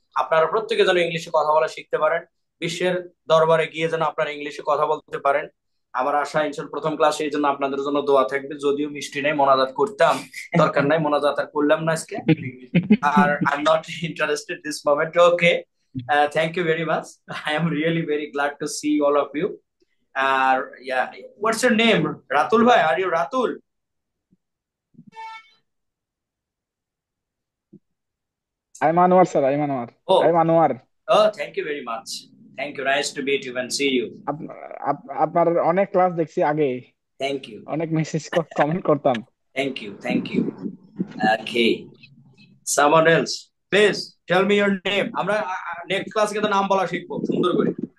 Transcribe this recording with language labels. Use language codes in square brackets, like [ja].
[bn] আপনারা প্রত্যেকে যেন ইংলিশে কথা বলা শিখতে পারেন, বিশ্বের দরবারে গিয়ে যেন আপনারা ইংলিশে কথা বলতে পারেন, আমার আশা ইনশাল্লাহ। প্রথম ক্লাসে এই জন্য আপনাদের জন্য দোয়া থাকবে, যদিও মিষ্টি নেই, মোনাজাত করতাম, দরকার নাই, মোনাজাত আর করলাম না আজকে, [en] আর I am not interested this moment. Okay, thank you very much. I am really very glad to see all of you. Yeah, what's your name? Ratul bhai, are you Ratul? I'm Anwar, sir. I'm Anwar. Oh, I'm Anwar. oh, thank you very much. Thank you. Nice to meet you and see you. [bn] আপনার অনেক class দেখছি আগে, [en] Thank you. [bn] অনেক message comment করতাম। [en] Thank you. Thank you. Okay. Someone else, please tell me your name. [bn] আমরা next ক্লাসে কিন্তু নাম বলা শিখবো সুন্দর করে।